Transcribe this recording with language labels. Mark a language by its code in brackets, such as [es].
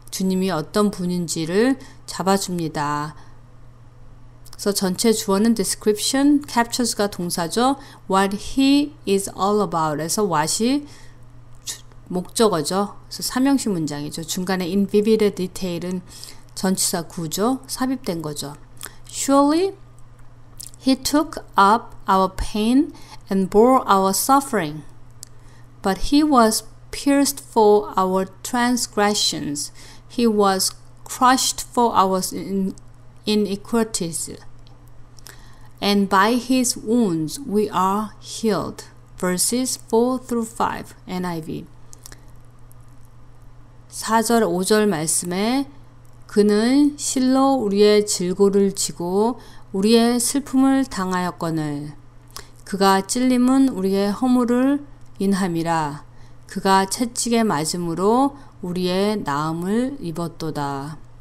[ko] 주님이 어떤 분인지를 잡아줍니다. 그래서 전체 주어는 description, captures가 동사죠. [en] What he is all about [ko] 에서 what이 목적어죠. 그래서 삼형식 문장이죠. 중간에 [en] in vivid detail [ko] 은 전치사 구죠. 삽입된 거죠. [en] Surely he took up our pain and bore our suffering. But he was pierced for our transgressions. He was crushed for our iniquities. And by his wounds we are healed. Verses 4 through 5, NIV. [ko] 4절, 5절 말씀에 그는 실로 우리의 질고를 지고 우리의 슬픔을 당하였거늘. 그가 찔림은 우리의 허물을 인함이라. 그가 채찍에 맞음으로 우리의 나음을 입었도다.